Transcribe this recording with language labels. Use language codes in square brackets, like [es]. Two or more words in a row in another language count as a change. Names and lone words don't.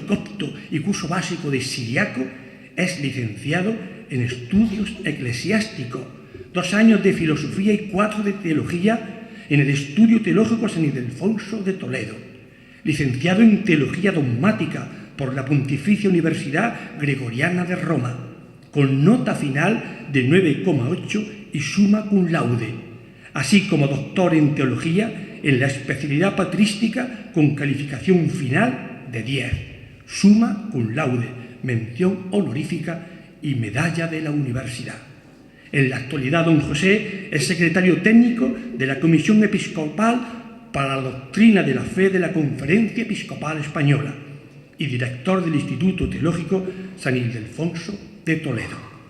[es] copto y curso básico de siriaco, es licenciado en estudios eclesiásticos, 2 años de filosofía y 4 de teología en el Estudio Teológico San Ildefonso de Toledo, licenciado en teología dogmática por la Pontificia Universidad Gregoriana de Roma, con nota final de 9,8 y [la] summa cum laude, [es] así como doctor en teología en la especialidad patrística con calificación final de 10, [la] summa cum laude, [es] mención honorífica y medalla de la universidad. En la actualidad, don José es secretario técnico de la Comisión Episcopal para la Doctrina de la Fe de la Conferencia Episcopal Española y director del Instituto Teológico San Ildefonso de Toledo.